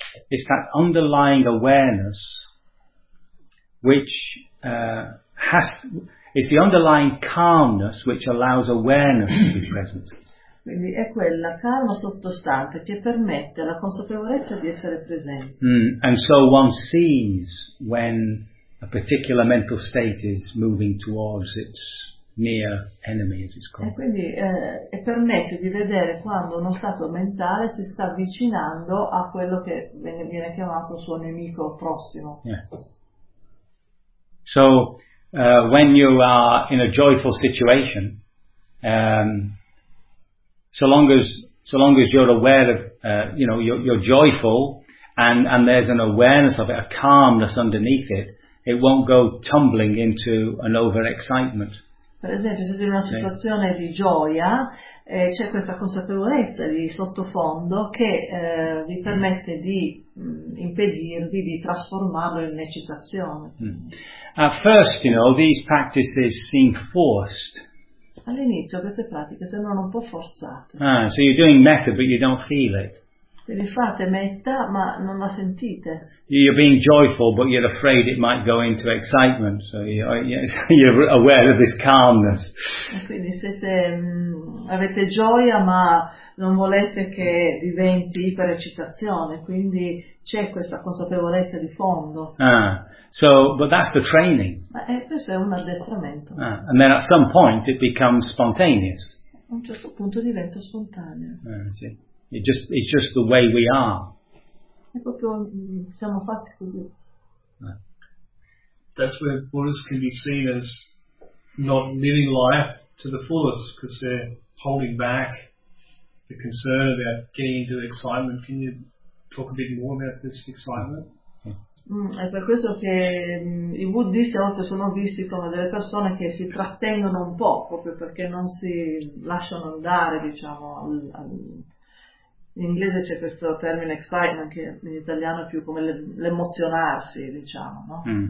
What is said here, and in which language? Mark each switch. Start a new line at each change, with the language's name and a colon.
English: It's that underlying awareness which it's the underlying calmness which allows awareness to be present.
Italian: Quindi è quella calma sottostante che permette la consapevolezza di essere presente.
English: Mm, and so one sees when a particular mental state is moving towards its near enemy, as it's called.
Italian: E quindi e permette di vedere quando uno stato mentale si sta avvicinando a quello che viene chiamato suo nemico prossimo.
English: Yeah. So when you are in a joyful situation, so long as you're aware of you're joyful and there's an awareness of it, a calmness underneath it, it won't go tumbling into an over excitement.
Italian: Per esempio, se sei in una situazione di gioia, c'è questa consapevolezza di sottofondo che vi permette di impedirvi di trasformarlo in eccitazione.
English: At first, you know, these practices seem forced.
Italian: All'inizio queste pratiche sembrano un po' forzate.
English: Ah, so you're doing metta, but you don't feel it.
Italian: Quindi fate metta, ma non la sentite.
English: You're being joyful, but you're afraid it might go into excitement, so you're aware of this calmness.
Italian: Quindi siete, avete gioia, ma non volete che diventi ipereccitazione, quindi c'è questa consapevolezza di fondo.
English: Ah. So, but that's the training.
Italian: Ma questo è un addestramento.
English: Ah, and then at some point it becomes spontaneous.
Italian: A un certo punto diventa spontaneo.
English: It's just the way we are.
Italian: È proprio, siamo fatti così.
English: That's where Buddhists can be seen as not living life to the fullest, because they're holding back the concern about getting into excitement. Can you talk a bit more about this excitement?
Italian: È per questo che i buddhisti a volte sono visti come delle persone che si trattengono un po', proprio perché non si lasciano andare, diciamo, in inglese c'è questo termine excitement, che in italiano è più come l'emozionarsi, diciamo, no?